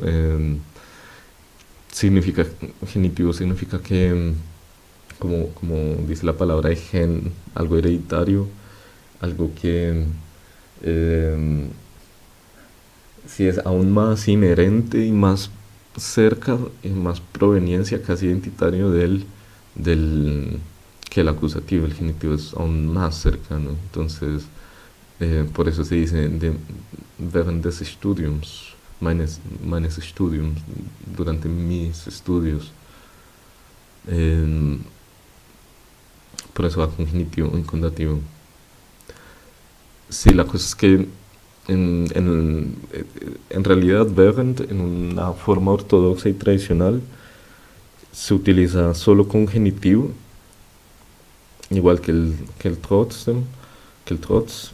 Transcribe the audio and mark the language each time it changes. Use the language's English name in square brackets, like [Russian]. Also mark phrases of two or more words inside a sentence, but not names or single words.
[Spanish] Significa, genitivo significa que, como dice la palabra, es gen, algo hereditario, algo que eh, si es aún más inherente y más cerca y más proveniencia casi identitario del que el acusativo, el genitivo es aún más cercano. Entonces, por eso se dice [German] während des Studiums, meines Studiums, [Spanish] durante mis estudios. Eh, por eso va con genitivo y con dativo. Sí, la cosa es que en realidad während, en una forma ortodoxa y tradicional, se utiliza solo con genitivo, igual que el trotzdem, que el trotz.